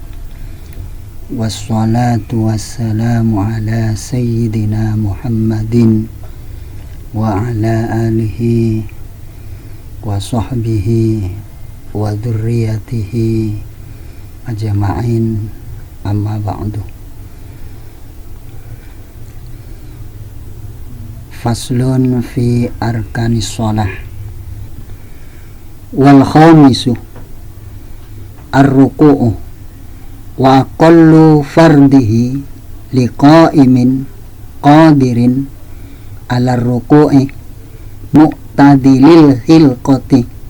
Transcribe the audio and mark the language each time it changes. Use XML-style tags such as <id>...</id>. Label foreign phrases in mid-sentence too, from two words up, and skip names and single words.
<ar>والصلاة والسلام على سيدنا محمد وعلى آله وصحبه وذريته أجمعين، أما بعد. فصل في أركان الصلاة. والخامس الركوع وأقل فرضه لقائم قادر على الركوع معتدل الخلقة</ar>